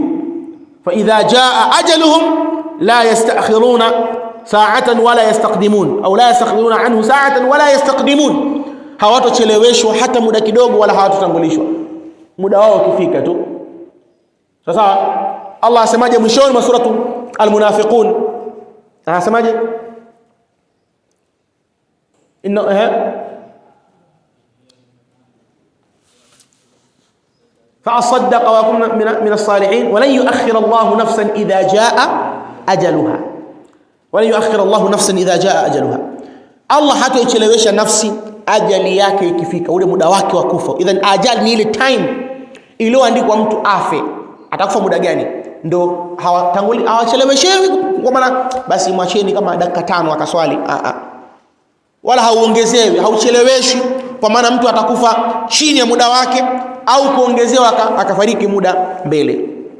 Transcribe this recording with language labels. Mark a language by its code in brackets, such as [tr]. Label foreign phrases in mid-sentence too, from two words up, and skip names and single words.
[ar] فإذا جاء أجلهم لا يستأخرون ساعة ولا يستقدمون أو لا يستأخرون عنه ساعة ولا يستقدمون, [sw] hawatocheleweshwa hata muda kidogo, wala hawatotangulishwa. Muda wao ukifika tu. Sasa Allah asemaje mwishoni mwa suratu al-Munafiqun? Anasemaje? [ar] فأصدق وكن من الصالحين ولن يؤخر الله نفسا إذا جاء أجلها, ولن يؤخر الله نفسا إذا جاء أجلها. [sw] Allah hatoichelewesha nafsi ajali yake ikifika, ule muda wake wa kufa. Idhan ajali ni ile time iliyoandikwa mtu afe, atakufa muda gani, ndo hawacheleweshewi kwa maana basi mwacheni kama dakika 5 akaswali, wala hauongezewi, haucheleweshwi kwa maana mtu atakufa chini ya muda wake au kuongezewa akafariki muda mbele.